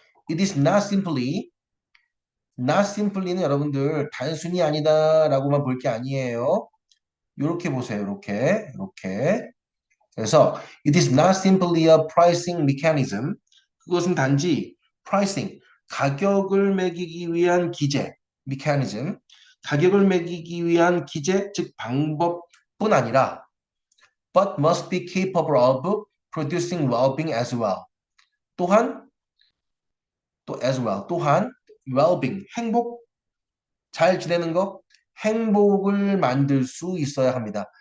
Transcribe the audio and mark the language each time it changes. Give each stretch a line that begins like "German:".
English: It is not simply
Korean: 는 여러분들 단순히 아니다라고만 볼 게 아니에요. 이렇게 보세요. 이렇게. 그래서
English: it is not simply a pricing mechanism.
Korean: 그것은 단지 pricing, 가격을 매기기 위한 기제, mechanism, 가격을 매기기 위한 기제, 즉 방법뿐 아니라
English: but must be capable of producing well-being as well.
Korean: 또한 또한 well-being, 잘 지내는 거, 행복을 만들 수 있어야 합니다.